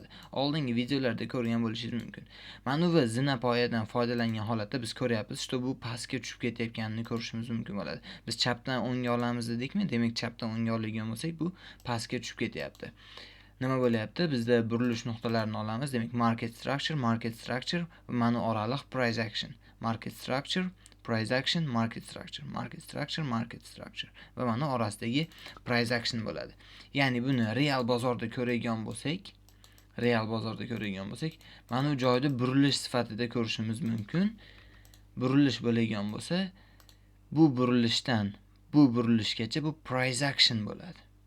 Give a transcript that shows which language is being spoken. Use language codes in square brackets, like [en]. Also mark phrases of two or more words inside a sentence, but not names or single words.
[uz] Oldingi videolarda ko'rgan bo'lishingiz mumkin. Mana bu zina poyadan foydalangan holatda biz ko'ryapmiz, bu pastga tushib ketayotganini ko'rishimiz mumkin bo'ladi. Biz chapdan o'ngga olamiz dedikmi? Demak, chapdan o'ngga olgan bo'lsak, bu pastga tushib ketyapti. Nima bo'lyapti? Bizda burilish nuqtalarini olamiz. Demak, [en] market structure, [uz] mana oraliq [en] price action. market structure, price action, market structure, market structure, market structure [uz] va mana orasidagi [en] price action bo'ladi. [uz] Ya'ni buni real bozorda ko'radigan bo'lsak, mana bu joyda burilish sifatida ko'rishimiz mumkin. Burilish bo'lgan bo'lsa, bu burilishdan bu burilishgacha bu [en] price action [uz] bo'ladi.